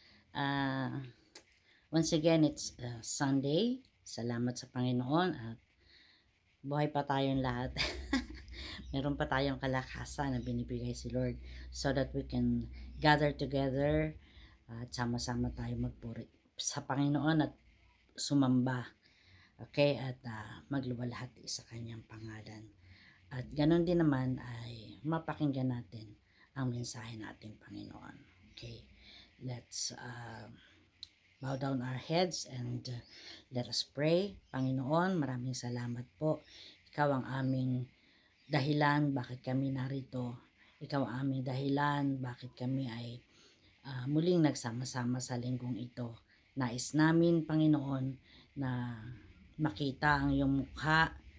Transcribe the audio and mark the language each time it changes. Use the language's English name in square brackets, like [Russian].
[English] Uh, Once again, it's Sunday. [Filipino] Salamat sa Panginoon at buhay pa tayong lahat. Meron pa tayong kalakasan na binibigay si Lord [English] so that we can gather together [Filipino] at sama-sama tayo magpuri sa Panginoon at sumamba. Okay? At magluwalhati sa kanyang pangalan. At ganun din naman ay mapakinggan natin ang mensahe ng ating Panginoon. [English] Okay, let's bow down our heads and let us pray. [Filipino] Panginoon, maraming salamat po. Ikaw ang aming dahilan bakit kami narito. Ikaw ang aming dahilan bakit kami ay muling nagsama-sama sa linggong ito. Nais namin, Panginoon, na makita ang iyong mukha.